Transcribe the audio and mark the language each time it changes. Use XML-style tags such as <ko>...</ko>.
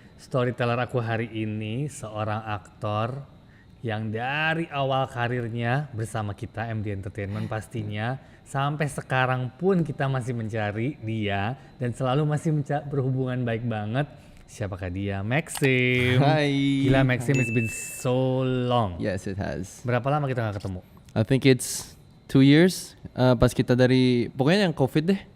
<id>Storyteller aku hari ini seorang aktor yang dari awal karirnya bersama kita MD Entertainment pastinya sampai sekarang pun kita masih mencari dia dan selalu masih berhubungan baik banget. Siapakah dia? Maxim. Hai. Gila,</id> <en>Maxim, it's been so long. Yes, it has.</en> <id>Berapa lama kita gak ketemu?</id> <en>I think it's 2 years.</en> <id>Pas kita dari pokoknya yang COVID deh.</id>